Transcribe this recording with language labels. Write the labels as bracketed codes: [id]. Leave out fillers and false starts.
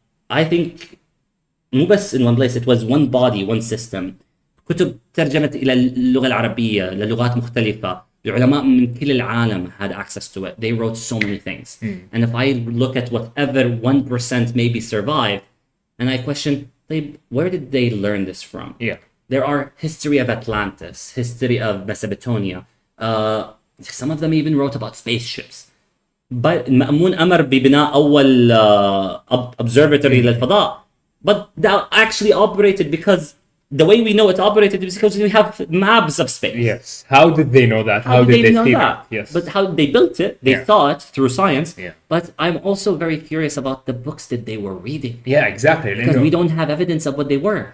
[en] I think [ar] مو بس [en] in one place, it was one body, one system. [ar] كتب ترجمت إلى اللغة العربية للغات مختلفة. العلماء من كل العالم [en] had access to it. They wrote so many things. And if I look at whatever 1% maybe survived, and I question, where did they learn this from? Yeah. There are history of Atlantis, history of Mesopotamia. Some of them even wrote about spaceships. [ar] But مأمون أمر ببناء أول observatory للفضاء. [en] But that actually operated because the way we know it operated is because we have maps of space. Yes. How did they know that? How did they know see that? Yes. But how they built it, they saw it through science. Yeah. But I'm also very curious about the books that they were reading. Yeah, exactly. Because we don't have evidence of what they were.